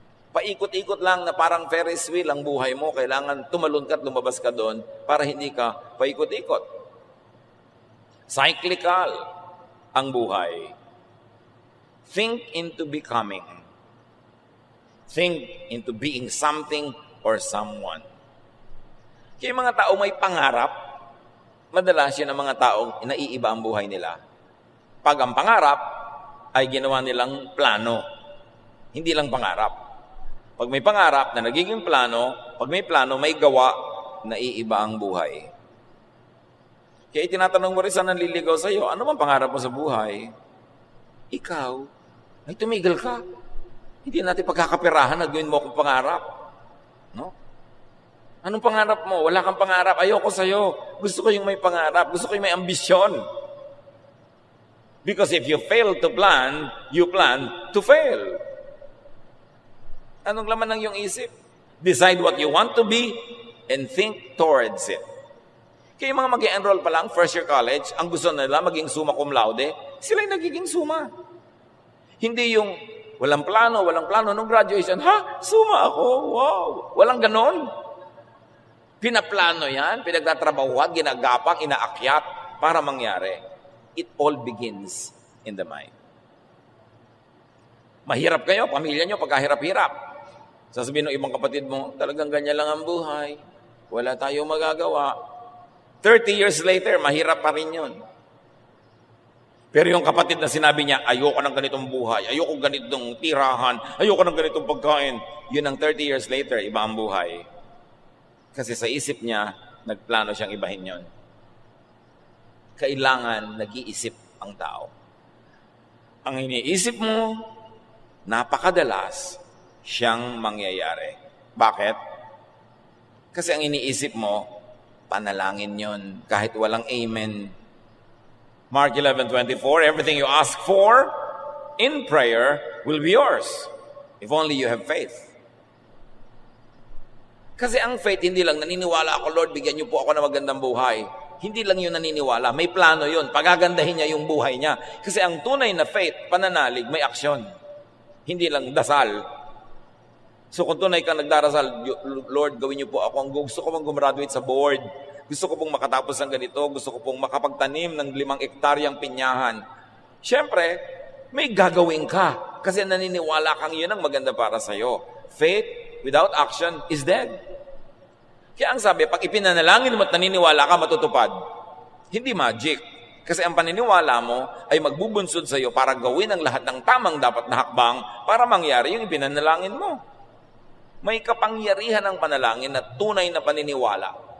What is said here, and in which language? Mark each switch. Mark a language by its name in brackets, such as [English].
[Filipino] Paikot-ikot lang na parang Ferris wheel ang buhay mo. Kailangan tumalon ka at lumabas ka doon para hindi ka paikot-ikot. [English] Cyclical ang buhay. Think into becoming. Think into being something or someone. [Filipino] Kaya yung mga tao may pangarap, madalas yun ang mga taong naiiba ang buhay nila. Pag ang pangarap ay ginawa nilang plano. Hindi lang pangarap. Pag may pangarap na nagiging plano, pag may plano, may gawa, naiiba ang buhay. Kaya itinatanong mo rin sa nanliligaw sa iyo, ano bang pangarap mo sa buhay? Ikaw, ay tumigil ka. Hindi natin pagkakapirahan na gawin mo akong pangarap. No? Anong pangarap mo? Wala kang pangarap. Ayoko sa'yo. Gusto ko yung may pangarap. Gusto ko yung may ambisyon. [English] Because if you fail to plan, you plan to fail. [Filipino] Anong laman ng iyong isip? [English] Decide what you want to be and think towards it. [Filipino] Kaya yung mga mag-enroll pa lang, first year college, ang gusto nila maging summa cum laude, sila'y nagiging summa. Hindi yung walang plano, nung graduation, ha? Summa ako? Wow! Walang ganon. Pinaplano yan, pinagtatrabahuan, ginagapang, inaakyat para mangyari. [English] It all begins in the mind. [Filipino] Mahirap kayo, pamilya nyo, pagkahirap-hirap. Sasabihin ng ibang kapatid mo, talagang ganyan lang ang buhay. Wala tayong magagawa. 30 years later, mahirap pa rin yun. Pero yung kapatid na sinabi niya, ayoko ng ganitong buhay, ayoko ganitong tirahan, ayoko ng ganitong pagkain, yun ang 30 years later, iba ang buhay. Kasi sa isip niya, nagplano siyang ibahin yun. Kailangan nag-iisip ang tao. Ang iniisip mo, napakadalas, siyang mangyayari. Bakit? Kasi ang iniisip mo, panalangin yon kahit walang amen. [English] Mark 11:24, everything you ask for in prayer will be yours if only you have faith. [Filipino] Kasi ang faith, hindi lang naniniwala ako, Lord, bigyan niyo po ako ng magandang buhay. Hindi lang yun naniniwala, may plano yun. Pagagandahin niya yung buhay niya. Kasi ang tunay na faith, pananalig, may aksyon. Hindi lang dasal. So kung tunay kang nagdarasal, Lord, gawin niyo po ako. Gusto ko pong gumraduate sa board. Gusto ko pong makatapos ng ganito. Gusto ko pong makapagtanim ng 5 hektaryang pinyahan. Siyempre, may gagawin ka. Kasi naniniwala kang yun ang maganda para sa'yo. [English] Faith without action is dead. [Filipino] Kaya ang sabi, pag ipinanalangin mo at naniniwala ka, matutupad. Hindi magic. Kasi ang paniniwala mo ay magbubunsod sa iyo para gawin ang lahat ng tamang dapat na hakbang para mangyari yung ipinanalangin mo. May kapangyarihan ng panalangin na tunay na paniniwala.